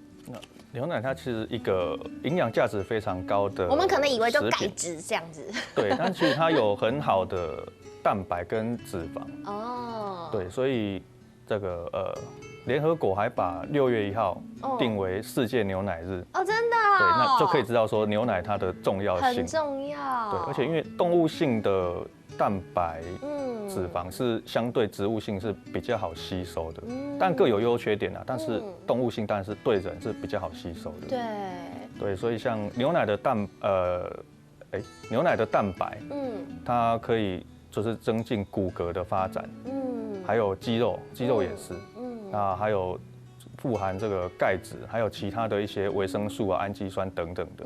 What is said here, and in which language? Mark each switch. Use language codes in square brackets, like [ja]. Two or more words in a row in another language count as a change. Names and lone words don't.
[zh] 牛奶它其實一個營養價值非常高的，我們可能以為就鈣質這樣子。對，但其實它有很好的蛋白跟脂肪哦，對，所以這個聯合國還把6月1號定為世界牛奶日哦，真的對，那就可以知道說牛奶它的重要性很重要，對，而且因為動物性的蛋白、脂肪是相对植物性是比较好吸收的，但各有优缺点啊。但是动物性当然是对人是比较好吸收的。对，所以像牛奶的牛奶的蛋白，它可以就是增进骨骼的发展，还有肌肉也是，那还有富含这个钙质，还有其他的一些维生素啊、氨基酸等等的。